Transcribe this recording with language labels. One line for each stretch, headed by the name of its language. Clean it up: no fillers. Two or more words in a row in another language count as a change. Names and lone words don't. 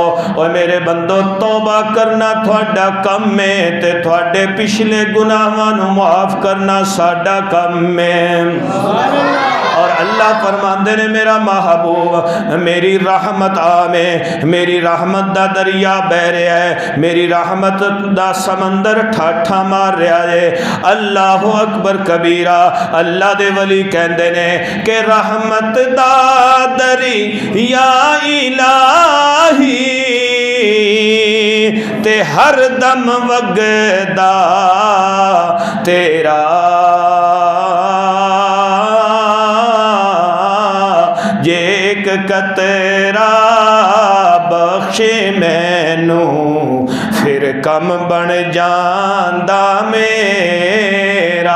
Punjabi: اور میرے بندو توبہ کرنا تہاڈا کام ہے، تے تہاڈے پچھلے گناہاں نوں معاف کرنا ساڈا کام ہے. اور اللہ فرماندے نے میرا محبوب میری رحمت آوے، میری رحمت دا دریا بہہ رہا ہے، میری رحمت دا سمندر ٹھاٹھا مار رہا ہے.
Arabic: الله أكبر كبيرا.
Punjabi: اللہ دے ولی کہندے نے کہ رحمت دا دریا الٰہی تے ہر دم وگدا تیرا، جے ایک قطرہ بخشے مینوں پھر کم بن جاندا میرا.